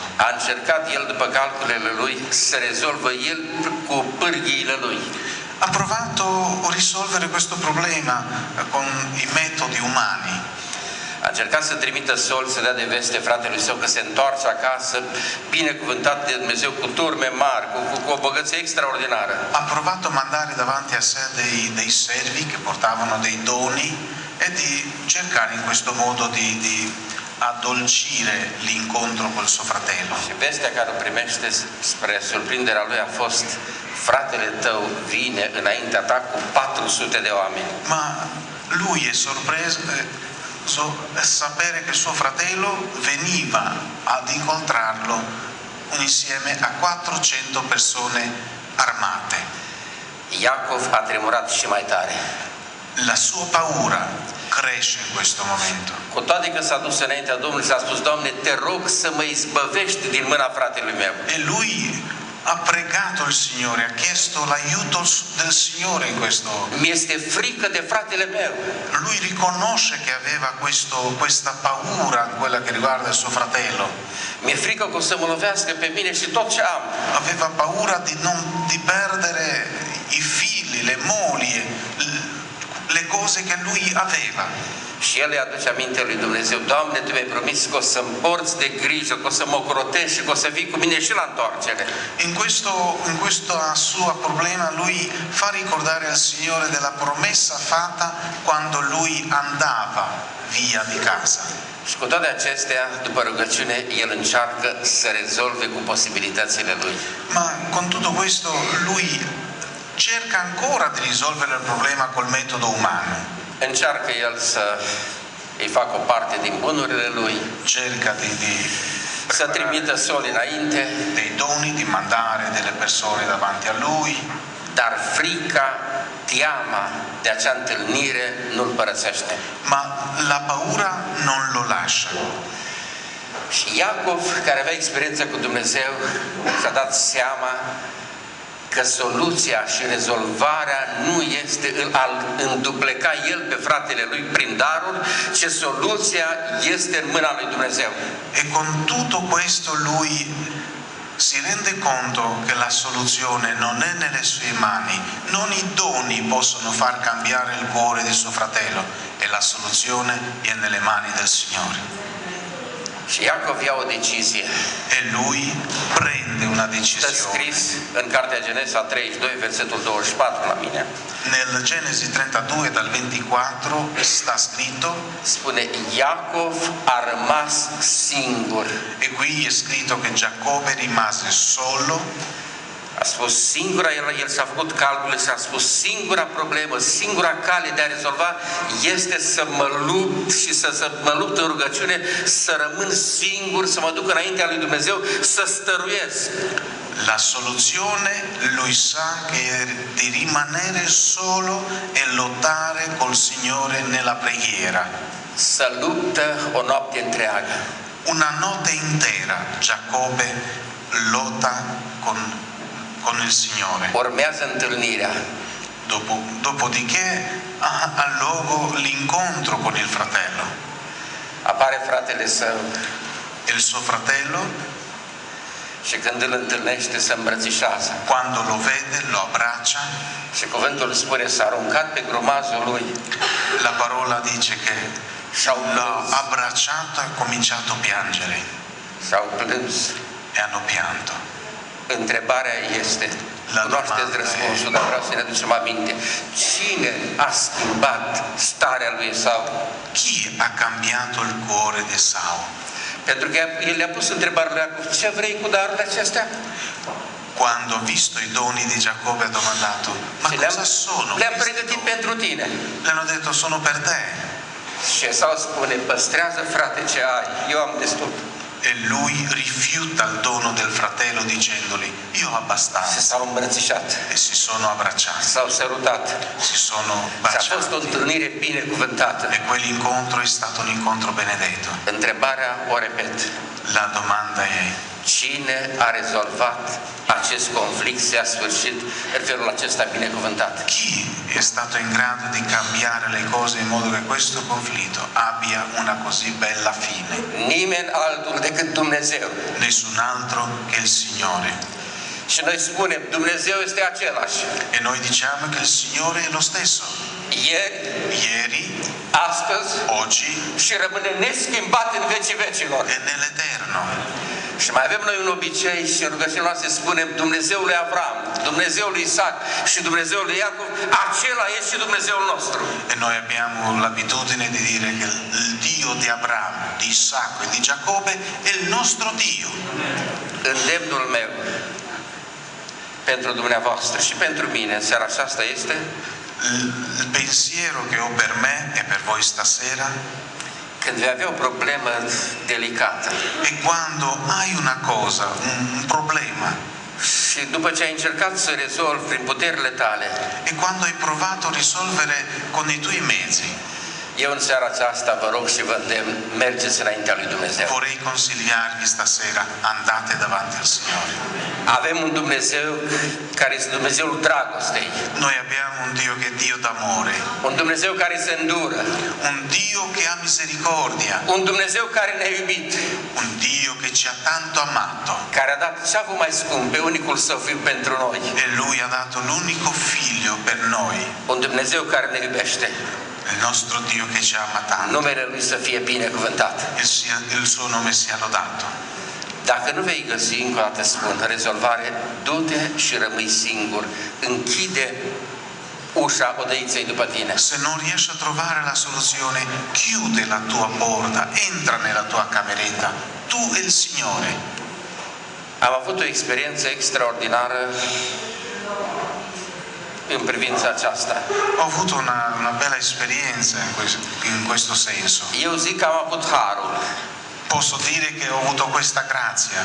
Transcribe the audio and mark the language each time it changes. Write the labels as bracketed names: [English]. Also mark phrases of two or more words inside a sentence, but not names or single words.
[Romanian] A încercat el, după calculele lui, să rezolvă el cu pârghiile lui. [Italian] Ha provato a risolvere questo problema con i metodi umani. [Romanian] A încercat să trimită sol, să dea de veste fratelui său că se întoarce acasă, binecuvântat de Dumnezeu, cu turme mari, cu o bogăție extraordinară. [Italian] Ha provato a mandare davanti a sé dei servi che portavano dei doni e di cercare in questo modo di addolcire l'incontro col suo fratello. [Romanian] Și vestea care o primește, spre surprinderea lui, a fost: fratele tău vine înaintea ta cu 400 de oameni. [Italian] Ma lui è sorpreso sapere che suo fratello veniva ad incontrarlo insieme a 400 persone armate. [Romanian] Iacov a tremurat și mai tare. [Italian] La sua paura cresce in questo momento. [Romanian] Cu toate că s-a dus înaintea Domnului și a spus: Doamne, te rog să mă izbăvești din mâna fratelui meu. [Italian] E lui ha pregato il Signore, ha chiesto l'aiuto del Signore in questo. [Romanian] Mi-este frică de fratele meu. [Italian] Lui riconosce che aveva questa paura in quella che riguarda il suo fratello. [Romanian] Mi-e frică că o să mă lovească pe mine și tot ce am. [Italian] Aveva paura di perdere i figli, le mogli, le cose che lui aveva. [Romanian] Și el îi aduce aminte lui Dumnezeu: Doamne, Tu mi-ai promis că o să-mi porți de grijă, că o să mă ocrotești și că o să vii cu mine și la întoarcere. [Italian] In questa sua problema lui fa ricordare al Signore della promessa fatta quando lui andava via di casa. [Romanian] Și cu toate acestea, după rugăciune, el încearcă să rezolve cu posibilitățile lui. [Italian] Ma con tutto questo lui cerca ancora di risolvere il problema col metodo umano. [Romanian] Încearcă el să îi facă o parte din bunurile lui, [Italian] cerca [Romanian] să trimită sol înainte, [Italian] dei doni, di mandare delle persone davanti a lui, [Romanian] dar frica, teama de acea întâlnire nu-l părăsește. [Italian] Ma la paura non lo lascia. [Romanian] Și Iacov, care avea experiență cu Dumnezeu, și-a dat seama că soluția și rezolvarea nu este al îndupleca el pe fratele lui prin daruri, ci soluția este în mâna lui Dumnezeu. [Italian] E con tutto questo lui si rende conto che la soluzione non è nelle sue mani, non i doni possono far cambiare il cuore di suo fratello, e la soluzione è nelle mani del Signore. [Romanian] Și Iacov ia o decizie. [Italian] E lui prende una [Romanian] Stă [Italian] decisione. [Romanian] scris în cartea Genesa 32, versetul 24 la mine. [Italian] Nel Genesi 32 dal 24 sta scritto, [Romanian] Spune: Iacov a rămas singur. [Italian] e qui è scritto che Giacobbe rimase solo. [Romanian] A spus singura, el și-a făcut calcule și a spus: singura problemă, singura cale de a rezolva este să mă lupt și să mă lupt în rugăciune, să rămân singur, să mă duc înaintea lui Dumnezeu, să stăruiesc. [Italian] La soluzione lui sa che è di rimanere solo e lottare col Signore nella preghiera. [Romanian] Să luptă o noapte întreagă. [Italian] Una notte intera Giacobbe lotta con il Signore. [Romanian] Urmează întâlnirea. [Italian] Dopodiché ha luogo l'incontro con il fratello. [Romanian] Apare fratele său [Italian] Il suo fratello, [Romanian] și când îl întâlnește, se îmbrățișează. [Italian] quando lo vede, lo abbraccia. [Romanian] Și cuvântul spune: s-a aruncat pe grumazul lui. [Italian] La parola dice che l'ha abbracciato e ha cominciato a piangere. [Romanian] S-au plâns. [Italian] E hanno pianto. [Romanian] Întrebarea este, cunoașteți răspunsul, dar vreau să ne aducem aminte. Cine a schimbat starea lui Esau? [Italian] Chi ha cambiato il cuore di Esau? [Romanian] Pentru că el le-a pus întrebarea lui Iacov: ce vrei cu darurile acestea? [Italian] Quando ha visto i doni di Giacobbe ha domandato: ma cosa sono? [Romanian] Le-am pregătit pentru tine. [Italian] Le hanno detto: sono per te. [Romanian] Și Esau spune, păstrează frate ce ai, eu am destul. [Italian] E lui rifiuta il dono del fratello dicendogli, io ho [Romanian] Și [Italian] abbastanza. [Romanian] s-au îmbrățișat, [Italian] E si sono abbracciati, [Romanian] s-au sărutat. [Italian] si sono [Romanian] Și a fost o [Italian] baciati. [Romanian] întâlnire binecuvântată. [Italian] E quell'incontro è stato un incontro benedetto. [Romanian] Întrebarea o repet. [Italian] La domanda è, [Romanian] Cine a rezolvat acest conflict, se a sfârșit în felul acesta binecuvântat? [Italian] chi è stato in grado di cambiare le cose in modo che questo conflitto abbia una così bella fine? [Romanian] Nimeni altul decât Dumnezeu. [Italian] Nessun altro che il Signore. [Romanian] Și noi spunem, Dumnezeu este același. [Italian] E noi diciamo che il Signore è lo stesso. [Romanian] Ieri, [Italian] Ieri, [Romanian] astăzi [Italian] oggi [Romanian] și rămâne neschimbat în vecii vecilor. [Italian] e nell'eterno. [Romanian] Și mai avem noi un obicei și în rugăciunea noastră spunem Dumnezeul lui Avram, Dumnezeul lui Isaac și Dumnezeul lui Iacov, acela este și Dumnezeul nostru. [Italian] E noi abbiamo l'abitudine di dire che il Dio di Abramo, di Isacco e di Giacobbe è il nostro Dio. [Romanian] Îndemnul meu pentru dumneavoastră și pentru mine în seara aceasta este [Italian] Il pensiero che ho per me e per voi stasera [Romanian] când vei avea o problemă delicată [Italian] è quando hai una cosa, un problema, [Romanian] și după ce ai încercat să rezolvi prin puterile tale, [Italian] e quando hai provato a risolvere con i tuoi mezzi. [Romanian] eu în seara aceasta vă rog și vă îndemn, mergeți înaintea lui Dumnezeu. [Italian] Vorrei consigliarvi stasera, andate davanti al Signore. [Romanian] Avem un Dumnezeu care este Dumnezeul dragostei, [Italian] Noi abbiamo un Dio che è Dio d'amore, [Romanian] un Dumnezeu care se îndură, [Italian] un Dio che ha misericordia, [Romanian] un Dumnezeu care ne-a iubit, [Italian] un Dio che ci ha tanto amato. [Romanian] care a dat ce a avut mai scump pe unicul său fiu pentru noi, [Italian] E Lui ha dato l'unico figlio per noi, [Romanian] un Dumnezeu care ne iubește. [Italian] il nostro Dio che ci ama tanto. [Romanian] Numele Lui să fie binecuvântat. [Italian] Il suo nome sia lodato. [Romanian] Dacă nu vei găsi, încă o dată spun, rezolvare, du-te și rămâi singur. Închide ușa odăiței după tine. [Italian] Se non riesci a trovare la soluzione, chiude la tua porta, entra nella tua cameretta, tu e il Signore. [Romanian] Am avut o experiență extraordinară în privința aceasta. [Italian] Ho avuto una bella esperienza in questo senso. [Romanian] Eu zic că am avut harul [Italian] Posso dire che ho avuto questa grazia